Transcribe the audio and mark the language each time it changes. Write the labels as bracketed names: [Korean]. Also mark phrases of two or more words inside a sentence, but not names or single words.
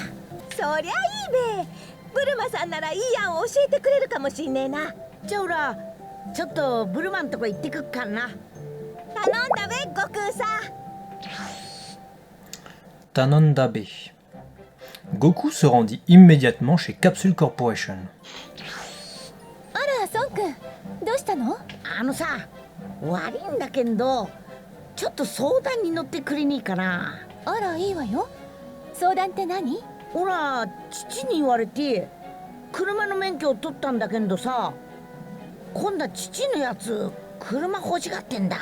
[Japanese] そりゃいいべ。ブルマさんならいい案を教えてくれるかもしんねえな。じゃあオラ、ちょっとブルマんとこ行ってくっかんな。頼んだべ、悟空さん。 Tanondabe. [French] Goku se rendit immédiatement chez Capsule Corporation. [Japanese] あら、孫くん、どうしたの？あのさ、悪いんだけど、ちょっと相談に乗ってくれねえかな。あら、いいわよ。相談って何？ほら、父に言われて車の免許を取ったんだけどさ、今度は父のやつ車欲しがってんだ。